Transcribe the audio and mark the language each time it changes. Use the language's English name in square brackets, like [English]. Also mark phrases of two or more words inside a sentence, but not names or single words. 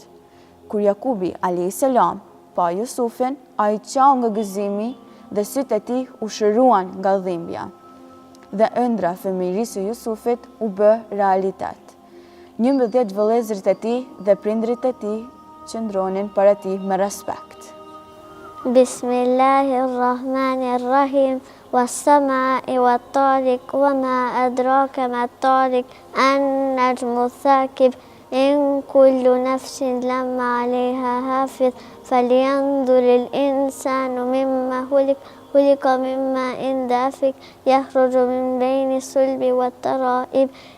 [Albanian] Kur Jakubi [Arabic] عليه السلام [Albanian] pa Jusufin, ai qau nga gëzimi dhe sytë e tij u shëruan nga dhimbja. Dhe ëndra fëmijërisë së Jusufit u bë realitet. 11 vëllezërit e tij dhe prindrit e tij qëndronin para tij me respekt. [Arabic] بسم الله الرحمن الرحيم. والسماء والطارق وما أدراك ما الطارق النجم الثاقب إن كل نفس لما عليها حافظ فلينظر الإنسان مما خلق من ماء دافق يخرج من بين الصلب والترائب